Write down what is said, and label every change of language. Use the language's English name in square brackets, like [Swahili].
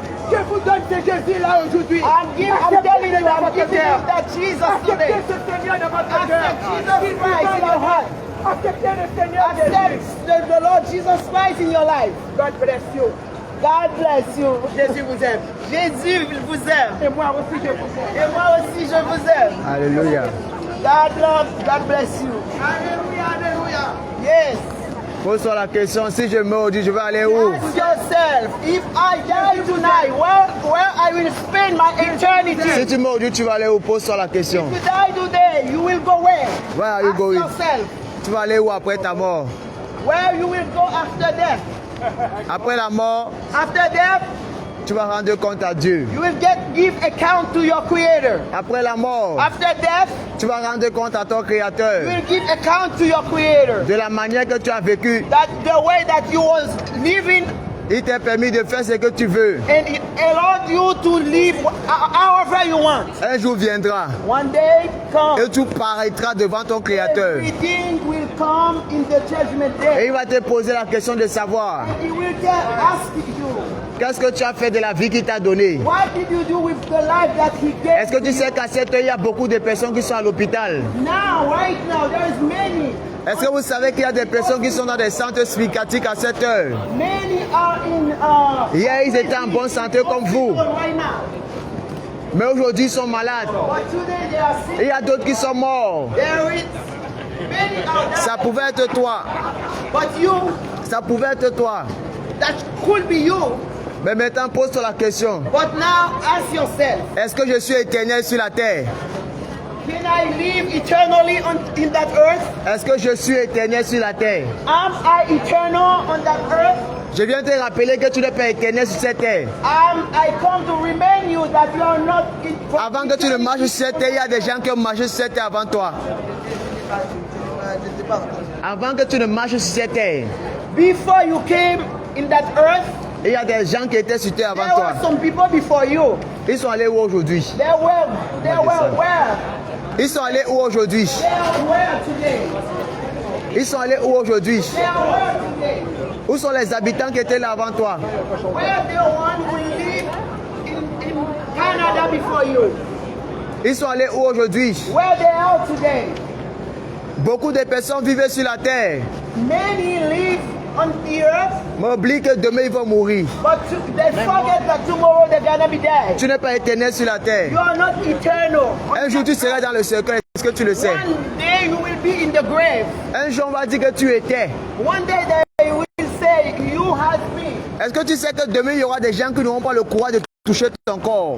[French] Je vous donne ce Jésus-là aujourd'hui. [English] I'm telling you, I'm giving you that Jesus today. [French] Acceptez ce Seigneur dans votre cœur. [English] Jesus Christ in your heart. [French] Acceptez le Seigneur [English] Accept the Lord Jesus Christ in your life. God bless you. God bless you. [French] Jésus vous aime. Jésus vous aime. Et moi aussi je vous aime. Et moi aussi je vous aime. Alléluia. [English] God loves, God bless you. Alléluia, alléluia. Yes. [French] Pose-toi la question, si je meurs aujourd'hui, je vais aller où? [English] Ask yourself, if I die tonight, where I will spend my eternity? [French] Si tu meurs aujourd'hui, tu vas aller où? Pose-toi la question. [English] If you die today, you will go where? Where are you going? Ask yourself. [French] Tu vas aller où après ta mort? [English] Where you will go after death? [French] Après la mort, [English] after death, [French] tu vas rendre compte à Dieu. [English] You will give account to your Creator. [French] Après la mort, [English] after death, [French] tu vas rendre compte à ton Créateur. [English] You will give account to your Creator. [French] De la manière que tu as vécu. [English] That the way that you was living. [French] Il t'a permis de faire ce que tu veux. [English] And it allowed you to live however you want. [French] Un jour viendra. [English] One day comes. [French] Et tu paraîtras devant ton Créateur. [English] Everything will come in the judgment day. [French] Et il va te poser la question de savoir. [English] And he will ask you. [French] Qu'est-ce que tu as fait de la vie qu'il t'a donnée? [English] What did you do with the life that he gave? [French] Est-ce que tu sais qu'à cette heure, il y a beaucoup de personnes qui sont à l'hôpital? [English] Now, right now, there is many. [French] Est-ce que vous savez qu'il y a des personnes qui sont dans des centres psychiatriques à cette heure? [English] Many are in [French] Hier, ils étaient en bonne santé comme vous. [English] right now. [French] Mais aujourd'hui, ils sont malades. [English] But today they are sick. [French] Et il y a d'autres qui sont morts. [English] There is many are [French] Ça [English] dying. [French] pouvait être toi. [English] But you, [French] Ça pouvait être toi. [English] that could be you. [French] Mais maintenant, pose-toi la question. [English] But now ask yourself, [French] Est-ce que je suis éternel sur la terre? [English] can I live eternally in that earth? [French] Est-ce que je suis éternel sur la terre? [English] Am I eternal on that earth? [French] Je viens te rappeler que tu n'es pas éternel sur cette terre. [English] I come to remind you that you are not [French] Avant que tu ne marches sur cette terre, il y a des gens qui ont marché sur cette terre avant toi. Avant que tu ne marches sur cette terre, [English] Before you came in that earth, [French] il y a des gens qui étaient sur terre [English] there [French] avant toi. [English] were some people before you. [French] Ils sont allés où aujourd'hui? [English] They were where? [French] Ils sont allés où aujourd'hui? [English] They are where today? [French] Ils sont allés où aujourd'hui? [English] They are where today? [French] Où sont les habitants qui étaient là avant toi? [English] Where the one who lived in Canada before you? [French] Ils sont allés où aujourd'hui? [English] Where they are today? [French] Beaucoup de personnes vivaient sur la terre, [English] Many live on the earth, [French] mais oublient que demain ils vont mourir. [English] they forget that tomorrow they're gonna be dead. [French] Tu n'es pas éternel sur la terre. [English] You are not eternal. [French] Un jour tu seras dans le cercueil, est-ce que tu le sais? [English] One day you will be in the grave. [French] Un jour on va dire que tu étais. [English] One day they will say, you had me. [French] Est-ce que tu sais que demain il y aura des gens qui n'auront pas le courage de toucher ton corps?